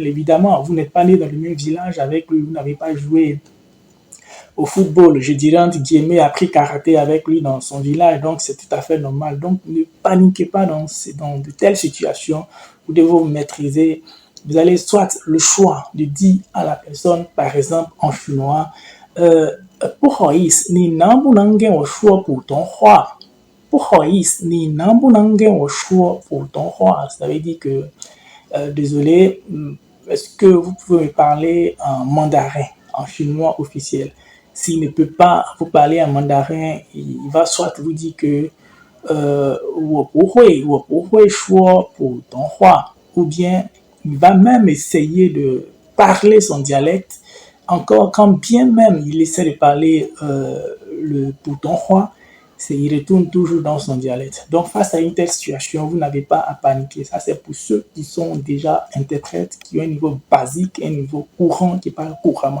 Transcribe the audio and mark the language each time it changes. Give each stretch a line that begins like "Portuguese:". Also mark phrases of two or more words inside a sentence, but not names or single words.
French: Évidemment, vous n'êtes pas né dans le même village avec lui, vous n'avez pas joué au football, je dirais entre guillemets, appris karaté avec lui dans son village, donc c'est tout à fait normal. Donc ne paniquez pas dans de telles situations, vous devez vous maîtriser. Vous allez soit le choix de dire à la personne, par exemple en chinois,
Chinese: 不好意思，你能不能跟我说普通话？不好意思，你能不能跟我说普通话？
French: Ça veut dire que, désolé, est-ce que vous pouvez me parler en mandarin? en chinois officiel. S'il ne peut pas vous parler en mandarin, il va soit vous dire que
Chinese: 我不会说普通话,
French: ou bien il va même essayer de parler son dialecte, encore quand bien même il essaie de parler le putonghua, il retourne toujours dans son dialecte. Donc face à une telle situation, vous n'avez pas à paniquer. Ça c'est pour ceux qui sont déjà interprètes, qui ont un niveau basique, un niveau courant, qui parlent couramment.